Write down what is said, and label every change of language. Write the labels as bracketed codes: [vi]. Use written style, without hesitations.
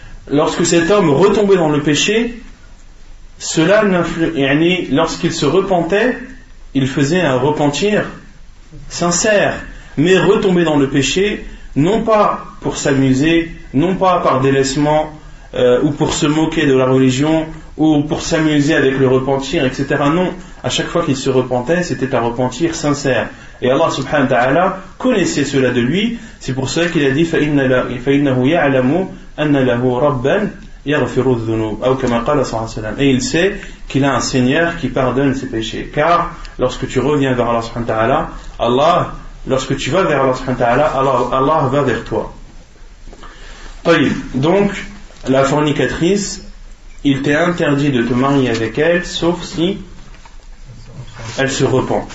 [fr] Lorsque cet homme retombait dans le péché, cela lorsqu'il se repentait, il faisait un repentir sincère, mais retomber dans le péché, non pas pour s'amuser, non pas par délaissement, ou pour se moquer de la religion, ou pour s'amuser avec le repentir, etc. Non, à chaque fois qu'il se repentait, c'était un repentir sincère. Et Allah subhanahu wa ta'ala connaissait cela de lui. C'est pour cela qu'il a dit [ar] فَإِنَّهُ يَعْلَمُ أَنَّ لَهُ رَبًّا يغفر الذنوب أو كما قال صلى الله عليه وسلم. [fr] Et il sait qu'il a un Seigneur qui pardonne ses péchés. Car lorsque tu reviens vers Allah subhanahu wa ta'ala, lorsque tu vas vers Allah subhanahu wa ta'ala, Allah va vers toi. Donc, la fornicatrice, il t'est interdit de te marier avec elle, sauf si elle se repent.